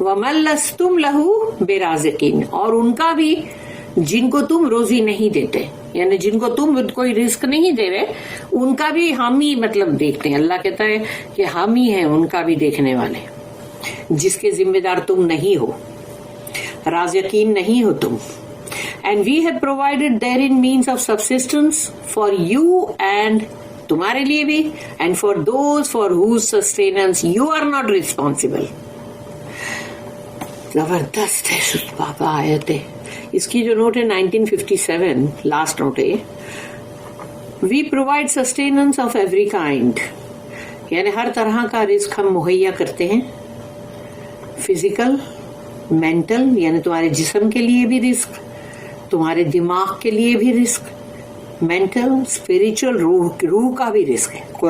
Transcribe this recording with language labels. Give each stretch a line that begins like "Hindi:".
Arabic: وَمَن لَّسْتُمْ لَهُ بِرَازِقِينَ,
Urdu: اور ان کا بھی جن کو تم روزی نہیں دیتے, یعنی جن کو تم کوئی رزق نہیں دے رہے, ان کا بھی ہم ہی مطلب دیکھتے ہیں. اللہ کہتا ہے کہ ہم ہی ہیں ان کا بھی دیکھنے والے, جس کے ذمہ دار تم نہیں ہو, رازقین نہیں ہو تم.
English: And we have provided therein means of subsistence for you and
Urdu: تمہارے لیے بھی,
English: and for those for whose sustenance you are not responsible.
Urdu: زبردست ہے بابا آیت ہے. اس کی جو نوٹ ہے 1957 لاسٹ نوٹ ہے,
English: we provide sustenance of every kind,
Urdu: یعنی ہر طرح کا رزق ہم مہیا کرتے ہیں. فزیکل, مینٹل, یعنی تمہارے جسم کے لیے بھی رزق, تمہارے دماغ کے لیے بھی رزق, مینٹل, اسپرچل, روح کا بھی رزق ہے.